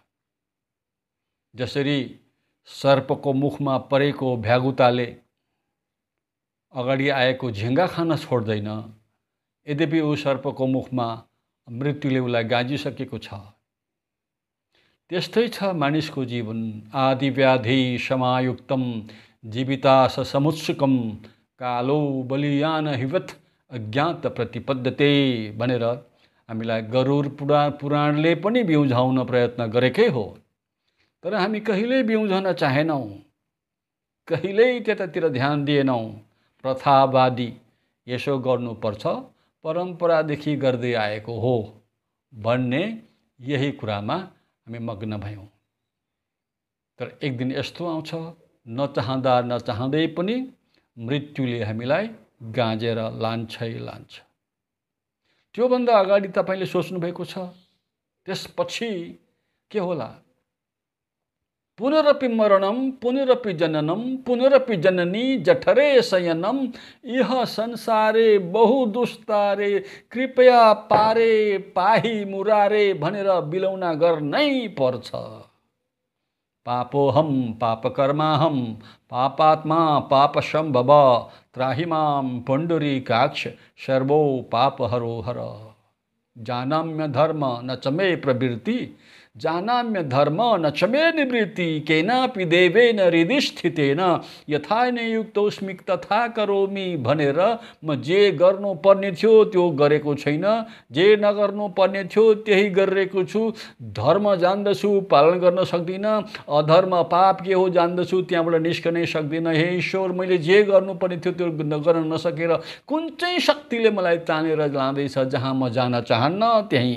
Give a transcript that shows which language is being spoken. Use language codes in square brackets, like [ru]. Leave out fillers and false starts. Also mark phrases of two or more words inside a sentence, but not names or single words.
[ne] जसरी सर्पको मुखमा परेको भ्यागुताले अगाडि आएको झिङ्गा खान छोड्दैन, यद्यपि ऊ सर्पको मुखमा मृत्युले उसलाई गाजिसकेको छ। त्यस्तै छ मानिसको जीवन। [sa] आदि व्याधि समायुक्तम जीवितास समुत्सुकम, कालो बलियान हिवत अज्ञात प्रतिपद्यते [ne] भनेर हामीलाई गरुड पुराणले पनि बिउझाउन प्रयत्न गरेकै हो। तर हामी कहिल्यै बिउझन चाहेनौँ, कहिल्यै त्यतातिर ध्यान दिएनौँ। प्रथावादी यसो गर्नुपर्छ, परम्परादेखि गर्दै आएको हो भन्ने यही कुरामा हामी मग्न भयौँ। तर एक दिन यस्तो आउँछ, नचाहँदा नचाहँदै पनि मृत्युले हामीलाई गाँजेर लान्छै लान्छ। त्योभन्दा अगाडि तपाईँले सोच्नुभएको छ त्यसपछि के होला? [sa] पुनरपि मरणम पुनरपि जननम पुनरपि जननी जठरे शयनम, इह संसारे बहु दुस्तारे कृपया पारे पाही मुरारे [ne] भनेर बिलौना गर्नै पर्छ। [sa] पापोहम पापकर्माहम पापात्मा पापसम्भव, त्राहि मां पुण्डरीकाक्ष सर्वो पापहरो हर। जानाम्य धर्म न च मे प्रवृत्ति जानाम्य धर्म न च मे निवृत्ति केनापि देवेन हृदि स्थितेन यथा नियुक्तोस्मि तथा करोमि [ne] भनेर म जे गर्नुपर्ने थियो त्यो गरेको छैन, जे नगर्नुपर्ने थियो त्यही गरिरहेको छु। धर्म जान्दछु पालन गर्न सक्दिनँ, अधर्म पाप के हो जान्दछु त्यहाँबाट निस्कनै सक्दिनँ। हे ईश्वर, मैले जे गर्नुपर्ने थियो त्यो गर्न नसकेर कुन चाहिँ शक्तिले मलाई तानेर लाँदैछ जहाँ म जान चाहन्न त्यहीँ।